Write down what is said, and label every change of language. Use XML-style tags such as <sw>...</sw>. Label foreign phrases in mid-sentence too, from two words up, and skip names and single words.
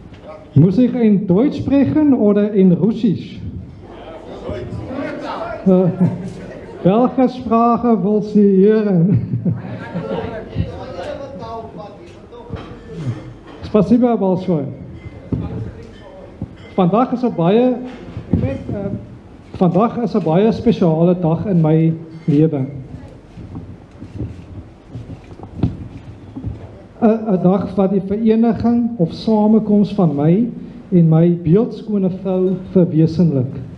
<de>Muss ich in Deutsch sprechen oder in Russisch? Welche Sprache will Sie hören?</de> <ru>Спасибо большое.</ru> <af>Vandag is 'n baie spesiale dag in my lewe. 'n dag wat die vereniging of samekoms van my en my beeldskone vrou verwesenlik.</af>